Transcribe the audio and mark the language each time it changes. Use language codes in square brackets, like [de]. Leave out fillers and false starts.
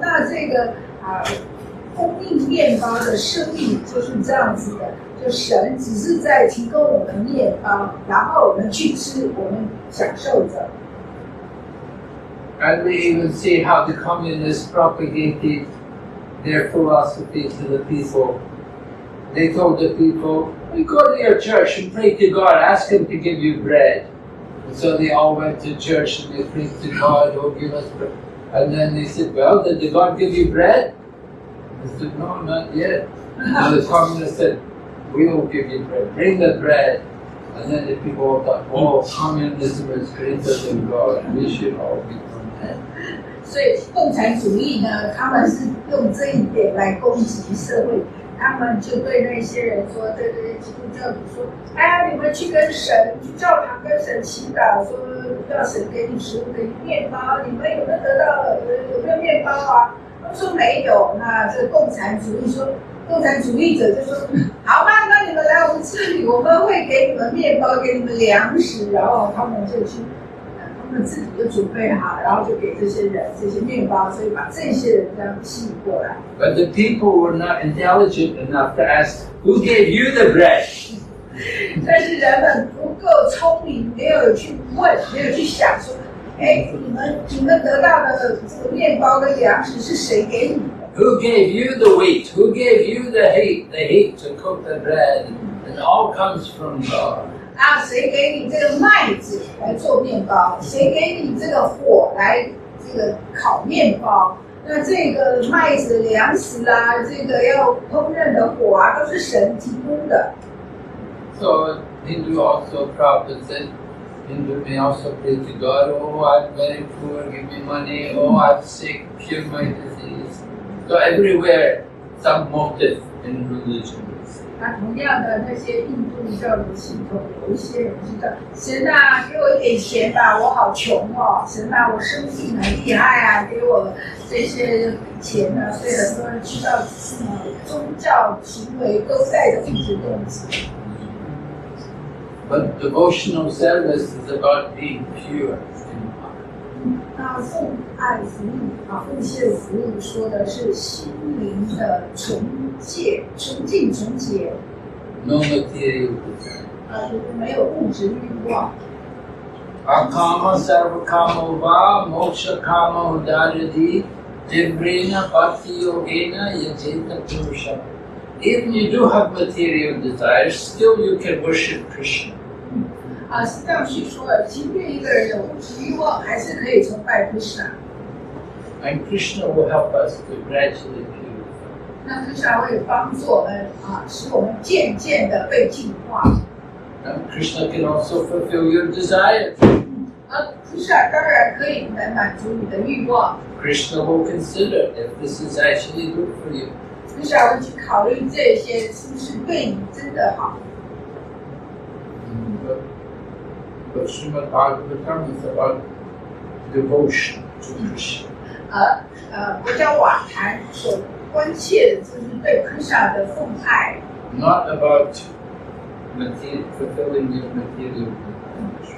[zh] 那这个供应面包的生意就是这样子的，就神只是在提供我们面包，然后我们去吃，我们享受着。 [en] And we even see how the communists propagated their philosophy to the people. They told the people, you go to your church and pray to God, ask Him to give you bread. And so they all went to church and they prayed to God, oh give us bread. And then they said, well, did God give you bread? They said, no, not yet. And the communists said, we will give you bread, bring the bread. And then the people thought, oh, communism is greater than God, we should all become [zh] 所以共产主义呢，他们是用这一点来攻击社会。他们就对那些人说，对基督教徒说，哎，你们去跟神去教堂跟神祈祷，说要神给你食物，给你面包，你们有没有得到有没有面包啊？他们说没有。那这共产主义说，共产主义者就说，好吧，那你们来我们这里，我们会给你们面包，给你们粮食，然后他们就去。他们自己就准备好，然后就给这些人这些面包，所以把这些人这样吸引过来。 [en] But the people were not intelligent enough to ask, "Who gave you the bread?" [zh] 但是人们不够聪明，没有去问，没有去想说，哎，你们得到的这个面包跟粮食是谁给你的 [en] Who gave you the wheat? Who gave you the heat to cook the bread? It all comes from God. [zh] 啊，谁给你这个麦子来做面包？谁给你这个火来这个烤面包？那这个麦子的粮食啦，这个要烹饪的火啊，都是神提供的。 [en] So Hindu also Prabhupada said, Hindu may also pray to God, oh, I'm very poor, give me money, oh, I'm sick, cure my disease. So everywhere, some motive in religion. [zh] 那同样的，那些印度教的信徒，有一些人知道，神啊，给我一点钱吧，我好穷哦。神啊，我生病很厉害啊，给我这些钱呢。所以很多人知道，宗教行为都带着物质动机。 [en] But devotional service is about being pure. [zh] 那奉爱服务啊，奉献服务说的是心灵的纯洁、纯净、纯洁。 [en] No material desire. [zh] 就是没有物质欲望。 [sa] Akama sarva kama va moksha kama udaradi jivrena bhakti yogena yajeta purusha. [en] Even you do have material desires, still you can worship Krishna. [zh] 释藏许说了，即便一个人有物质欲望，还是可以崇拜 Krishna。 [en] And Krishna will help us to gradually purify. [zh] 那 Krishna 会帮助我们使我们渐渐的被净化。 [en] And Krishna can also fulfill your desires. [zh] Krishna 当然可以来满足你的欲望。 [en] Krishna will consider if this is actually good for you. [zh] Krishna 会去考虑这些是不是对你真的好。 [en] But Srimad Bhagavatam is about devotion to Krishna. [zh] 国家瓦坛所关切的就是对 Krishna 的奉爱。 [en] Not about fulfilling your material needs.